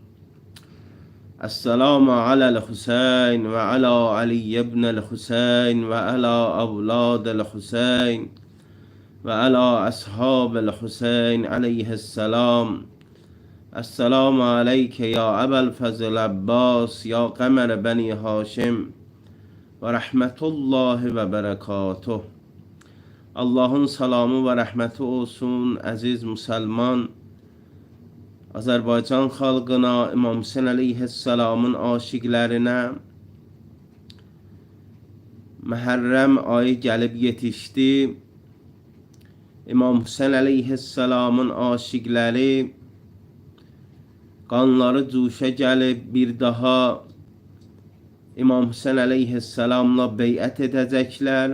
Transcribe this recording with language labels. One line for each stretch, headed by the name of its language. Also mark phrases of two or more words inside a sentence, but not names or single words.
Arabic: السلام على الحسين وعلى علي بن الحسين وعلى أولاد الحسين وعلى أصحاب الحسين عليه السلام. السلام عليك يا أبا الفضل عباس يا قمر بني هاشم ورحمة الله وبركاته.
Azerbaijani: Allah'ın salamı ve rahmeti olsun aziz Müslüman Azərbaycan xalqına, İmam Hüseyin əleyhissalamın aşiqlərinə. Məhərrəm ayı gəlib yetişdi. İmam Hüseyin əleyhissalamın aşiqləri qanları cuşa gəlib bir daha İmam Hüseyin əleyhissalamla beyət edəcəklər.